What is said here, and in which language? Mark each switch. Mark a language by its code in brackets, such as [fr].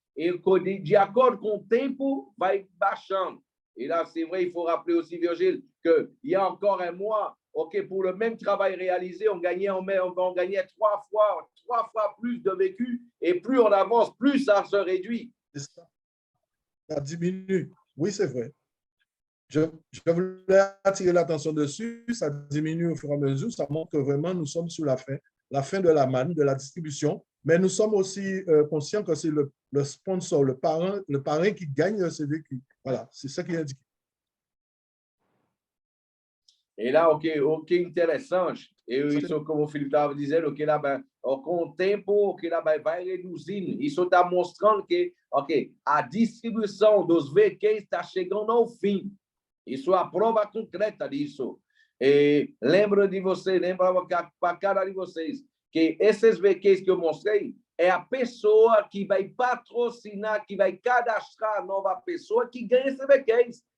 [pt] E de acordo com o tempo, vai baixando. [fr] Et là, c'est vrai, il faut rappeler aussi, Virgile, qu'il y a encore un mois, pour le même travail réalisé, on gagnait 3 fois plus de vécu, et plus on avance, plus ça se réduit. Ça diminue. Oui, c'est vrai. Je voulais attirer l'attention dessus. Ça diminue au fur et à mesure. Ça montre que vraiment, nous sommes sur la fin de la manne, de la distribution. Mais nous sommes aussi conscients que c'est le sponsor, le parrain qui gagne ces vécus. Voilà, c'est ça qui est indiqué. Et là, [pt] o que interessante, isso como o Felipe estava dizendo, com o tempo, vai reduzindo. Isso está mostrando que a distribuição dos VQs está chegando ao fim. Isso é a prova concreta disso. E lembra para cada de vocês, que esses VQs que eu mostrei é a pessoa que vai patrocinar, que vai cadastrar a nova pessoa que ganha esses VQs.